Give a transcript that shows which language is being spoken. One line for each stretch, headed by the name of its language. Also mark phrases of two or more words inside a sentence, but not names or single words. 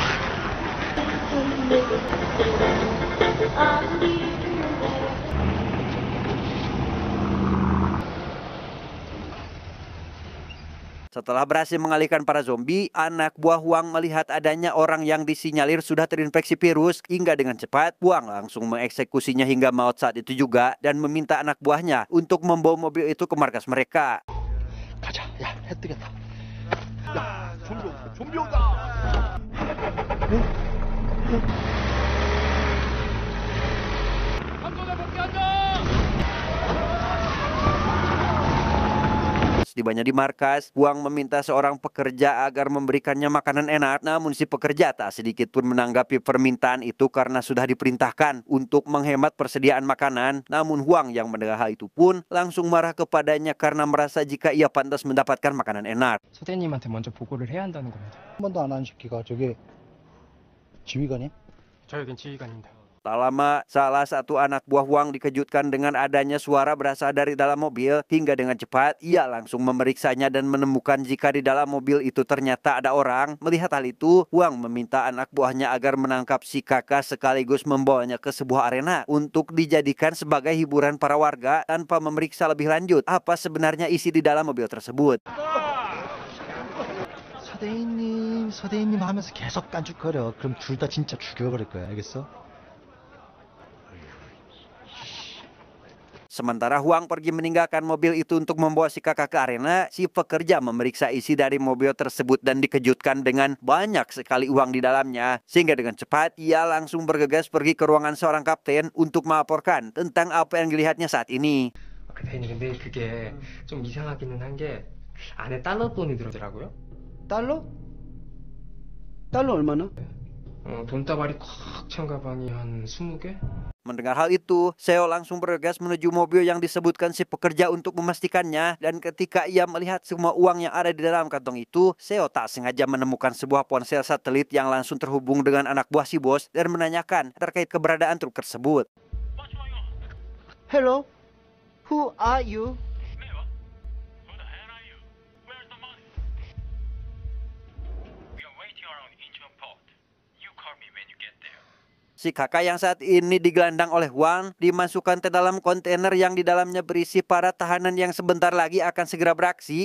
Indonesian: Setelah berhasil mengalihkan para zombie, anak buah Hwang melihat adanya orang yang disinyalir sudah terinfeksi virus. Hingga dengan cepat, Hwang langsung mengeksekusinya hingga maut saat itu juga dan meminta anak buahnya untuk membawa mobil itu ke markas mereka.
Korean: 해 뜨겠다. 야, 좀비 온다.
Indonesian: Setibanya di markas, Huang meminta seorang pekerja agar memberikannya makanan enak. Namun si pekerja tak sedikit pun menanggapi permintaan itu karena sudah diperintahkan untuk menghemat persediaan makanan. Namun Huang yang mendengar hal itu pun langsung marah kepadanya karena merasa jika ia pantas mendapatkan makanan enak.
Korean: 소대님한테 먼저 보고를 해야 한다는 겁니다. 한 번도 안 한 시키가 저게 지휘관이야? 저 여긴 지휘관입니다.
Indonesian: Tak lama, salah satu anak buah Huang dikejutkan dengan adanya suara berasal dari dalam mobil. Hingga dengan cepat, ia langsung memeriksanya dan menemukan jika di dalam mobil itu ternyata ada orang. Melihat hal itu, Huang meminta anak buahnya agar menangkap si kakak sekaligus membawanya ke sebuah arena untuk dijadikan sebagai hiburan para warga tanpa memeriksa lebih lanjut apa sebenarnya isi di dalam mobil tersebut.
Korean: 서대인님 하면서 계속 깐죽거려. 그럼 둘 다 진짜 죽여버릴 거야. 알겠어?
Indonesian: Sementara Huang pergi meninggalkan mobil itu untuk membawa si kakak ke arena, si pekerja memeriksa isi dari mobil tersebut dan dikejutkan dengan banyak sekali uang di dalamnya. Sehingga dengan cepat, ia langsung bergegas pergi ke ruangan seorang kapten untuk melaporkan tentang apa yang dilihatnya saat ini.
Korean: 대표님 근데 그게 좀 이상하기는 한 게 안에 달러 돈이 들어더라고요. 달러? 달러 얼마나? 돈다발이 꽉 찬 가방이 한 20개?
Indonesian: Mendengar hal itu, Seo langsung bergegas menuju mobil yang disebutkan si pekerja untuk memastikannya. Dan ketika ia melihat semua uang yang ada di dalam kantong itu, Seo tak sengaja menemukan sebuah ponsel satelit yang langsung terhubung dengan anak buah si bos dan menanyakan terkait keberadaan truk tersebut.
English: Hello? Who are you?
Indonesian: Si kakak yang saat ini digelandang oleh Huang dimasukkan ke dalam kontainer yang di dalamnya berisi para tahanan yang sebentar lagi akan segera beraksi.